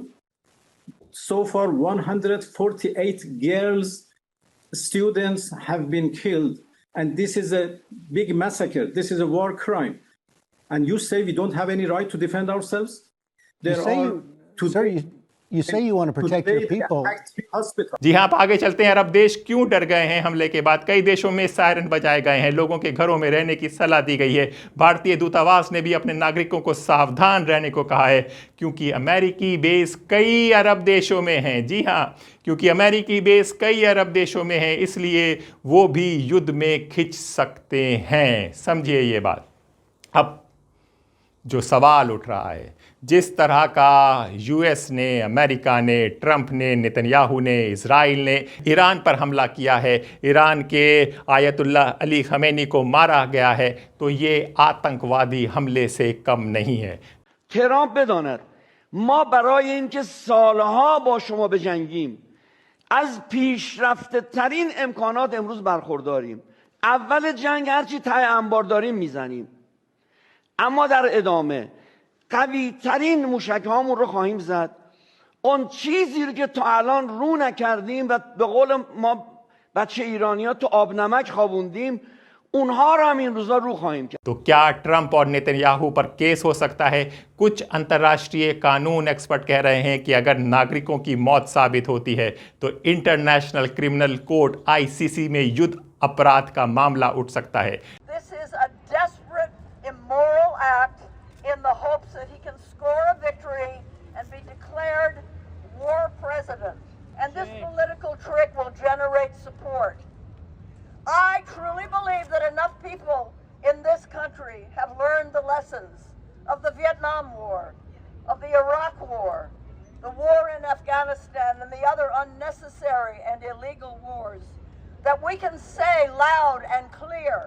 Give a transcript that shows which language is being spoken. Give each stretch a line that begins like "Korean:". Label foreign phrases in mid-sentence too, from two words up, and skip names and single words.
English: So far, 148 girls, students have been killed, and this is a big massacre. This is a war crime, and you say we don't have any right to defend ourselves? You say you want to protect your people.
Hindi: जी हाँ, आप आगे चलते हैं। अरब देश क्यों डर गए हैं हमले के बाद? कई देशों में सायरन बजाए गए हैं, लोगों के घरों में रहने की सलाह दी गई है। भारतीय दूतावास ने भी अपने नागरिकों को सावधान रहने को कहा है, क्योंकि अमेरिकी बेस कई अरब देशों में हैं। जी हाँ, क्योंकि अमेरिकी बेस कई अरब देशों में हैं, इसलिए वो भी युद्ध में खिंच सकते हैं। समझिए ये बात। अब जो सवाल उठ रहा है, जिस तरह का यूएस ने, अमेरिका ने, ट्रंप ने, नेतन्याहू ने, इजराइल ने ईरान पर हमला किया है, ईरान के आयतुल्ला अली खमेनी को मारा गया है, तो ये आतंकवादी हमले से कम नहीं है।
Persian: ترامپ بداند ما برای اینکه سالها با شما بجنگیم از پیشرفته ترین امکانات امروز برخورداریم. اول جنگ هرچی ته انبار داریم میزنیم، اما در ادامه قوی ترین موشک هامون رو خواهیم زد. اون چیزی رو که تا الان رو نکردیم و به قول ما بچه ایرانی ها تو آب نمک خوابوندیم، उन्हां हम इन रोजा रू खाएं।
Hindi: तो क्या ट्रंप और नेतन्याहू पर केस हो सकता है? कुछ अंतर्राष्ट्रीय कानून एक्सपर्ट कह रहे हैं कि अगर नागरिकों की मौत साबित होती है तो इंटरनेशनल क्रिमिनल कोर्ट ICC में युद्ध अपराध का मामला उठ सकता है।
English: This is a desperate, immoral act in the hopes that he can score a victory and be declared war president. And this political trick will generate support. I truly believe that enough people in this country have learned the lessons of the Vietnam War, of the Iraq War, the war in Afghanistan, and the other unnecessary and illegal wars that we can say loud and clear.